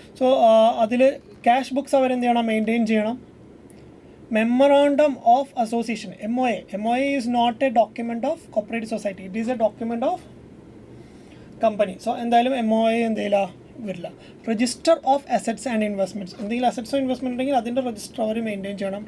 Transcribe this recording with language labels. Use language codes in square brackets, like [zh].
[ml] So അതിൽ cash books അവരെന്ത് ചെയ്യണം, മെയിൻറ്റെയിൻ ചെയ്യണം. [en] Memorandum of association, MOA is not a document of cooperative society, it is a document of company. [ml] So എന്തായാലും MOA എന്തെയില്ല വരില്ല. Register of assets and investments, എന്തെങ്കിലും അസറ്റ്സോ investment ഉണ്ടെങ്കിൽ അതിൻ്റെ register അവർ maintain ചെയ്യണം.